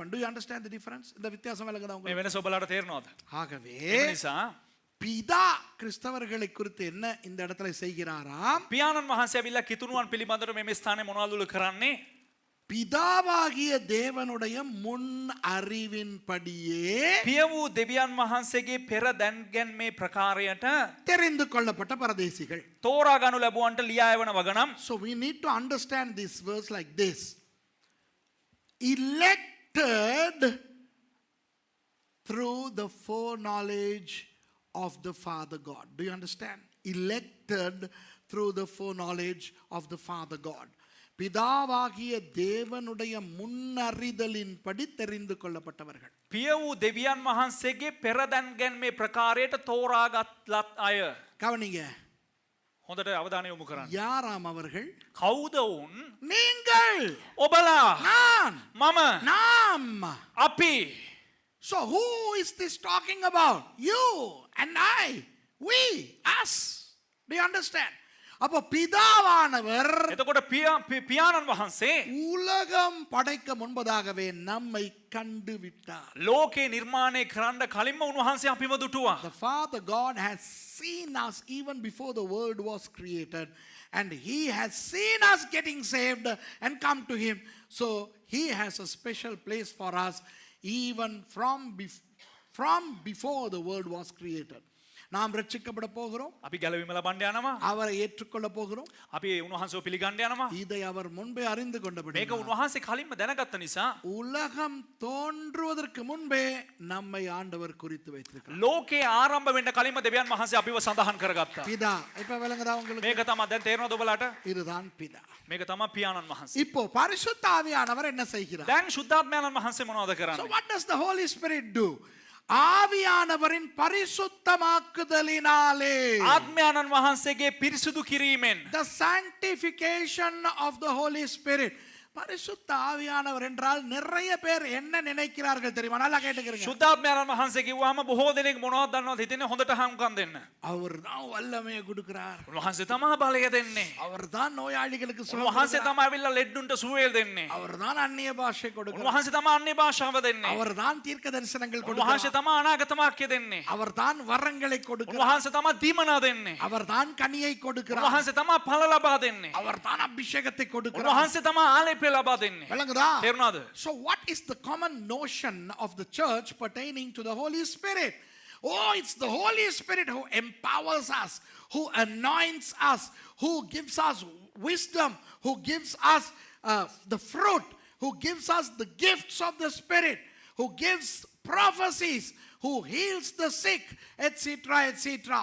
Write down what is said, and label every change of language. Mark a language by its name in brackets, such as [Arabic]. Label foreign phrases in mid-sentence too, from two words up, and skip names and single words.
[English] Do you understand the difference? [Tamil] இந்த வித்தியாசம் விளங்குதா මේ உங்களுக்கு? [Sinhala] වෙනස ඔබලාට තේරෙනවද? [Tamil] ஆகவே [Sinhala] ඒ නිසා [Tamil] பிதா கிறிஸ்தவர்களை குறித்து என்ன இந்த இடத்துல செய்கிறாராம்? [Sinhala] පියාණන් වහන්සේ ඇවිල්ලා කිතුණුවන් පිළිබඳව මේ ස්ථානයේ මොනවද කරන්නේ? [Tamil] பிதாவாகிய தேவனுடைய முன் அறிவின்படியே [Sinhala] පිය වූ දෙවියන් වහන්සේගේ පෙර දැන්ගැන්මේ ප්‍රකාරයට [Tamil] தெரிந்து கொள்ளப்பட்ட பரதேசிகள். [Sinhala] තෝරා ගනු ලැබුවන්ට ලියා එවන වගනම් [English] So we need to understand this verse like this. Elected through the foreknowledge of the Father God. Do you understand? Elected through the foreknowledge of the Father God. [Tamil] பிதாவாகிய தேவனுடைய முன்னறிதலின்படி தெரிந்து கொள்ளப்பட்டவர்கள். [Sinhala] පිය වූ දෙවියන් වහන්සේගේ පෙරදැන්ගැන්මේ ප්‍රකාරයට තෝරාගත් ලත් අය. [Tamil] கவனிங்க, [Sinhala] හොඳට අවධානය යොමු කරන්න. [Tamil] யாராம் அவர்கள்? [Sinhala] කවුද වුන්? [Tamil] நீங்கள், [Sinhala] ඔබලා, [Tamil] நான், [Sinhala] මම, [Tamil] நாம். [Sinhala] අපි. [English] So who is this talking about? You and I, we, us. Do you understand? [Tamil] அப்போ பிதாவானவர் [Sinhala] එතකොට පියාණන් වහන්සේ [Tamil] உலகம் படைக்க முன்பதாகவே நம்மை கண்டு விட்டார். [Sinhala] ලෝකේ නිර්මාණය කරන්න කලින්ම උන්වහන්සේ අපිව දුටුවා. [English] The Father God has seen us even before the world was created, and He has seen us getting saved and come to Him. So He has a special place for us even from before the world was created. [Tamil] நாம் ரட்சிக்கப்பட போகிறோம். [Sinhala] අපි ගැලවීම ලබන්න යනවා. [Tamil] அவரை ஏற்றுக்கொள்ள போகிறோம். [Sinhala] අපි උන්වහන්සේව පිළිගන්න යනවා. [Tamil] இதை அவர் முன்பே அறிந்து கொண்டபடி [Sinhala] මේක උන්වහන්සේ කලින්ම දැනගත්ත නිසා [Tamil] உலகம் தோன்றுவதற்கு முன்பே நம்மை ஆண்டவர் குறித்து வைத்திருக்கிறார். [Sinhala] ලෝකේ ආරම්භ වෙන්න කලින්ම දෙවියන් වහන්සේ අපිව සඳහන් කරගත්තා. [Tamil] பிதா, இப்ப விளங்குதா உங்களுக்கு? [Sinhala] මේක තමයි දැන් තේරෙනවද ඔබලාට? [Tamil] இதுதான் பிதா. [Sinhala] මේක තමයි පියාණන් වහන්සේ. [Tamil] இப்போ பரிசுத்த ஆவியானவர் என்ன செய்கிறார்? [Sinhala] දැන් ශුද්ධාත්මයන්න් වහන්සේ මොනවද So කරන්නේ? [English] what does the Holy Spirit do? [Tamil] ஆவியானவரின் பரிசுத்தமாக்குதலினாலே, [Sinhala] ආත්මයන්න් වහන්සේගේ පිරිසුදු කිරීමෙන්, [English] the sanctification of the Holy Spirit. [Tamil] பரிசுத்த ஆவியானவர் என்றால் நிறைய பேர் என்ன நினைக்கிறார்கள் தெரியுமா? நல்லா கேட்டுக்கிறீங்க. [Sinhala] ශුද්ධාත්මයන්න් වහන්සේ කිව්වම බොහෝ දෙනෙක් මොනවද දන්නවද හිතන්නේ? හොඳට හම්කම් දෙන්න. [Tamil] அவர் தான் வல்லமையை கொடுக்கிறார். [Sinhala] උන්වහන්සේ තමයි බලය දෙන්නේ. [Tamil] அவர் தான் நோயாளிகளுக்கு சுகம் [Sinhala] උන්වහන්සේ [Tamil] கொடுக்கிறார். [Sinhala] තමයි අවිල්ලා ලෙඩ්ඩුන්ට සුවය දෙන්නේ. [Tamil] அவர் தான் அந்நிய பாஷை கொடுக்கிறார். [Sinhala] උන්වහන්සේ තමයි අන්‍ය භාෂාව දෙන්නේ. [Tamil] அவர் தான் தீர்க்க தரிசனங்கள் [Sinhala] උන්වහන්සේ [Tamil] கொடுக்கிறார். [Sinhala] තමයි අනාගත වාක්‍ය දෙන්නේ. [Tamil] அவர் தான் வரங்களை கொடுக்கிறார். [Sinhala] උන්වහන්සේ තමයි දීමනා දෙන්නේ. [Tamil] அவர் தான் கனியை கொடுக்கிறார். [Sinhala] උන්වහන්සේ තමයි ඵල ලබා දෙන්නේ. [Tamil] அவர் தான் அபிஷேகத்தை கொடுக்கிறார். [Sinhala] උන්වහන්සේ තමයි ආලේපය ලබා දෙන්නේ. [Tamil] விளங்குதா? [Sinhala] තේරුණාද? [English] So what is the common notion of the church pertaining to the Holy Spirit? Oh, it's the Holy Spirit who empowers us, who anoints us, who gives us wisdom, who gives us the fruit, who gives us the gifts of the Spirit, who gives prophecies, who heals the sick, etc., etc.